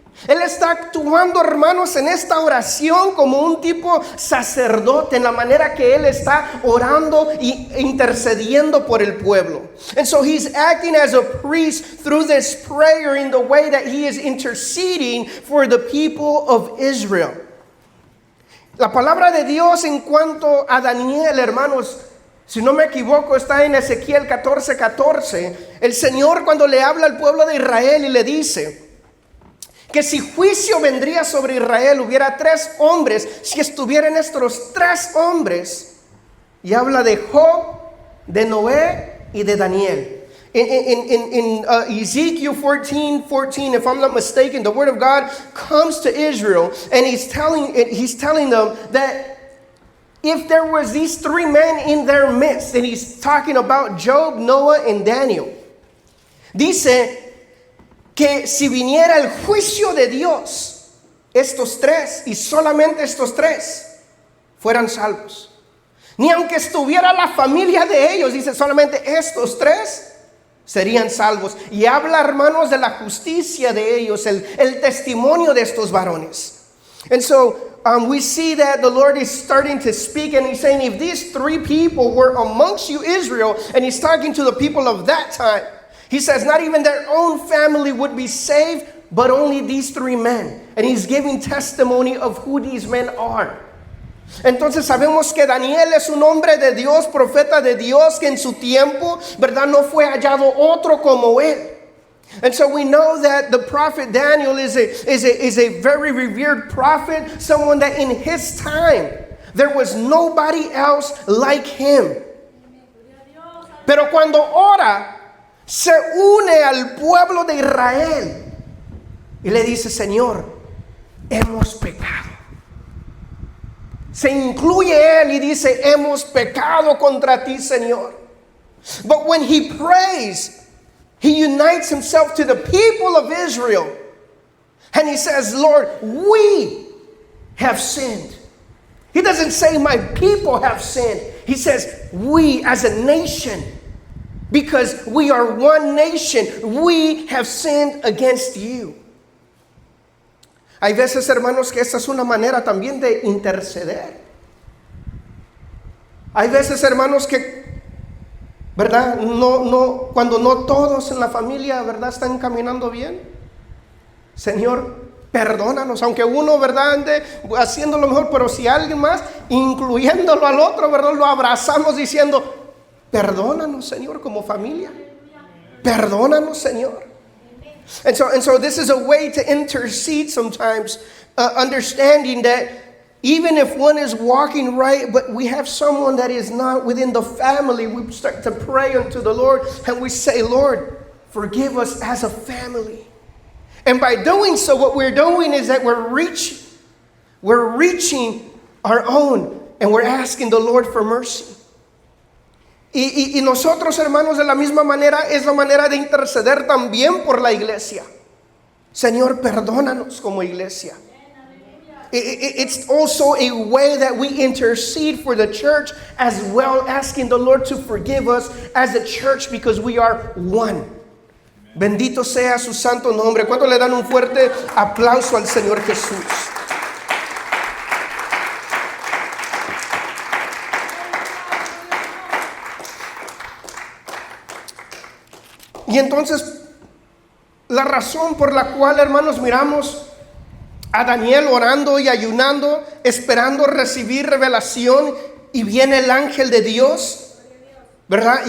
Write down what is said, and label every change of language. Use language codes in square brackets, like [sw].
[es] Él está actuando, hermanos, en esta oración como un tipo sacerdote, en la manera que él está orando e intercediendo por el pueblo. [en] And so he's acting as a priest through this prayer in the way that he is interceding for the people of Israel. [es] La palabra de Dios en cuanto a Daniel, hermanos, si no me equivoco, está en Ezequiel 14:14. El Señor, cuando le habla al pueblo de Israel y le dice que si juicio vendría sobre Israel, hubiera 3 hombres, si estuvieran estos 3 hombres, y habla de Job, de Noé y de Daniel. [en] In Ezekiel 14:14, if I'm not mistaken, the word of God comes to Israel, and he's telling them that if there was these 3 men in their midst, and he's talking about Job, Noah, and Daniel, [es] dice que si viniera el juicio de Dios, estos 3 y solamente estos 3 fueran salvos. Ni aunque estuviera la familia de ellos, dice, solamente estos 3 serían salvos. Y habla, hermanos, de la justicia de ellos, el testimonio de estos varones. [en] And so we see that the Lord is starting to speak, and he's saying, if these 3 people were amongst you, Israel, and he's talking to the people of that time, he says not even their own family would be saved, but only these 3 men. And he's giving testimony of who these men are. [es] Entonces sabemos que Daniel es un hombre de Dios, profeta de Dios, que en su tiempo, ¿verdad?, no fue hallado otro como él. [en] And so we know that the prophet Daniel is a very revered prophet, someone that in his time there was nobody else like him. [es] Pero cuando ora, se une al pueblo de Israel y le dice, Señor, hemos pecado. Se incluye él y dice, hemos pecado contra ti, Señor. [en] But when he prays, he unites himself to the people of Israel, and he says, Lord, we have sinned. He doesn't say my people have sinned. He says we as a nation, because we are one nation, we have sinned against you. [es] Hay veces, hermanos, que esta es una manera también de interceder. Hay veces, hermanos, que, ¿verdad? Cuando no todos en la familia, ¿verdad?, están caminando bien. Señor, perdónanos, aunque uno, ¿verdad?, ande haciendo lo mejor, pero si alguien más, incluyéndolo al otro, ¿verdad?, lo abrazamos diciendo, perdónanos, Señor, como familia. Perdónanos, Señor. [en] And so this is a way to intercede sometimes, understanding that even if one is walking right, but we have someone that is not within the family, we start to pray unto the Lord, and we say, Lord, forgive us as a family. And by doing so, what we're doing is that we're reaching our own, and we're asking the Lord for mercy. [es] Y nosotros, hermanos, de la misma manera, es la manera de interceder también por la iglesia. Señor, perdónanos como iglesia. [en] It's also a way that we intercede for the church as well, asking the Lord to forgive us as a church because we are one. [es] Bendito sea su santo nombre. ¿Cuánto le dan un fuerte aplauso al Señor Jesús? Y entonces, la razón por la cual, hermanos, miramos a Daniel orando y ayunando, esperando recibir revelación, y viene el ángel de Dios, ¿verdad?